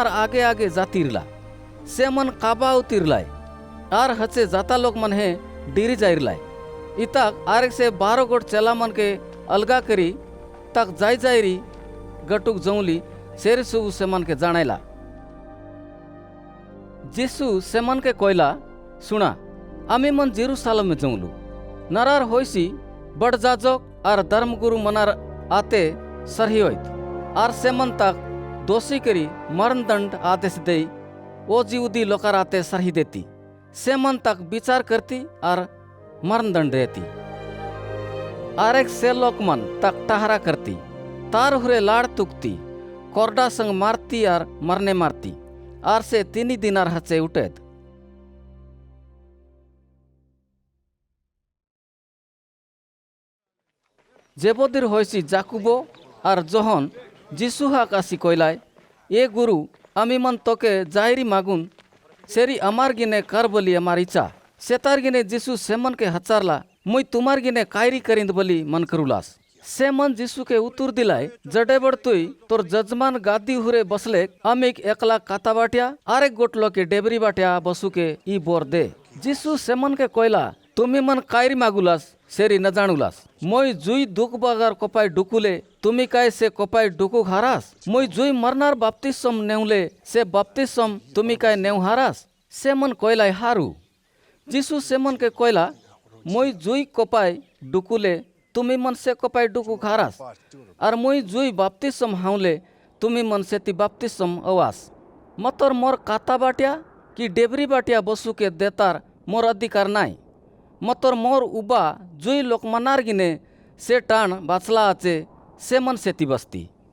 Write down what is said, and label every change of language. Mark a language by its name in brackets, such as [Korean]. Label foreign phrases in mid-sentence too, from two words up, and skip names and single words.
[Halbi] आगे आगे जाती रिला सेमन काबा उती रिलाय और हचे जाता लोग मन है डीरी जाई रिलाय इतक आरेक से 12 गोट चेला मन के अलगा करी तक जाई जाईरी गटुक जौली शेर सुबु सेमन के जानेला। जीसु सेमन के कोयला सुना आमी मन जेरूसालेम में जौलू नरार होइसी बड़ जाजक और धर्मगुरु मनार आते सरही होइत और सेमन तक दोषी करी मरण दंड आदेश दे ओ जीवदी लोकार आते सरही देती सेमन तक विचार करती और मरण दंड देती और एक से लोक मन तक टहरा करती तार हुरे लाड़ तुकती कोरडा संग मारती और मरने मारती और से 3 दिनार हचे उठेत। जेबोदिर होइसी जाकुबो और जोहन जीसु हाक आसी कोयलाय ए गुरु आमी मन तोके जाहिरी मागुन सेरी अमार गिने कर बोली अमार इच्छा सेतार गिने जीसु सेमन के हचारला मुई तुम्हार गिने कायरी करिंद बोली मन करुलास सेमन जीसु के उत्तर दिलाय जडे बड़ तुई तोर जजमान गादी हुरे बसले अमिक एकला काता बाटिया आरेक गोटलो के डेबरी बाटिया बसु के ई बोर दे। जीसु सेमन के कोयला तुमी मन कायरी मागुलास सेरी न जानुलास मोई जुई दुख बगार कोपाई डुकुले तुमी काय से कोपाई डुकु हारास मोई जुई मरनार बाप्तिस्म नेउले से बाप्तिस्म तुमी काय नेउ हारास सेमन कोयलाय हारू। जीसु सेमन के कोयला मोई जुई कोपाई डुकुले तुमी मन से कोपाई डुकु हारास और मोई जुई बाप्तिस्म हाउले तुमी मन से ती बाप्तिस्म अवास मतोर मोर काता बाटिया कि डेबरी बाटिया बसु के देतार मोर अधिकार नाई मतोर मोर उबा जुई लोक मनार गिने से टाण बाचला आचे से मन सेती बस्ती।